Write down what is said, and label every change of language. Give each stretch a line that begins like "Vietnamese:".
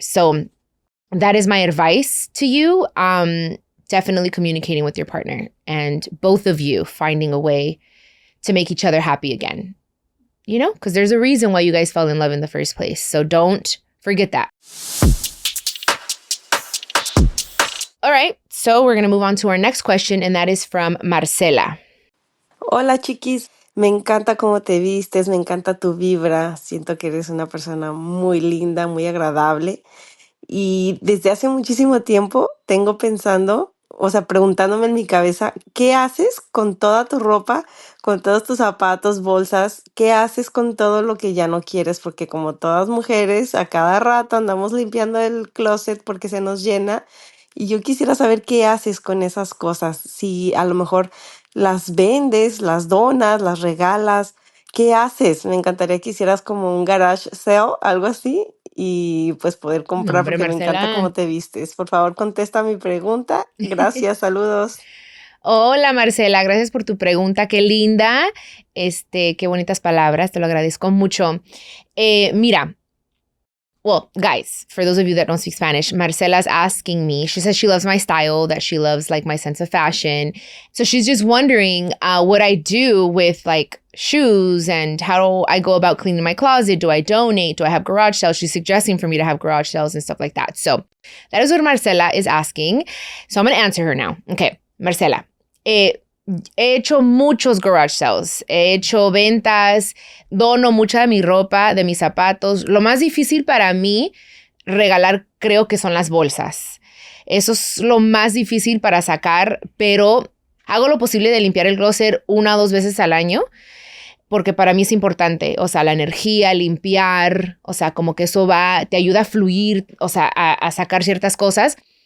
English: So that is my advice to you. Definitely communicating with your partner and both of you finding a way to make each other happy again. You know, because there's a reason why you guys fell in love in the first place. So don't forget that. All right, so we're going to move on to our next question, and that is from Marcela.
Spanish: Hola, Chiquis. Me encanta cómo te vistes, me encanta tu vibra. Siento que eres una persona muy linda, muy agradable. Y desde hace muchísimo tiempo tengo pensando, o sea, preguntándome en mi cabeza, ¿qué haces con toda tu ropa, con todos tus zapatos, bolsas? ¿Qué haces con todo lo que ya no quieres? Porque como todas mujeres, a cada rato andamos limpiando el closet porque se nos llena. Y yo quisiera saber qué haces con esas cosas. Si a lo mejor las vendes, las donas, las regalas. ¿Qué haces? Me encantaría que hicieras como un garage sale, algo así, y pues poder comprar, Hombre, porque me encanta Marcela. cómo te vistes. Por favor, contesta mi pregunta. Gracias, saludos. Hola, Marcela, gracias por tu pregunta, qué linda, qué bonitas palabras, te lo agradezco mucho.
English: Mira, well, guys, for those of you that don't speak Spanish, Marcela's asking me, she says she loves my style, that she loves like my sense of fashion. So she's just wondering what I do with like shoes and how I go about cleaning my closet. Do I donate? Do I have garage sales? She's suggesting for me to have garage sales and stuff like that. So that is what Marcela is asking. So I'm going to answer her now. Okay, Marcela.
Spanish: He hecho muchos garage sales, he hecho ventas, dono mucha de mi ropa, de mis zapatos. Lo más difícil para mí regalar creo que son las bolsas. Eso es lo más difícil para sacar, pero hago lo posible de limpiar el closet 1 o 2 veces al año, porque para mí es importante, o sea, la energía, limpiar, o sea, como que eso te ayuda a fluir, o sea, a sacar ciertas cosas.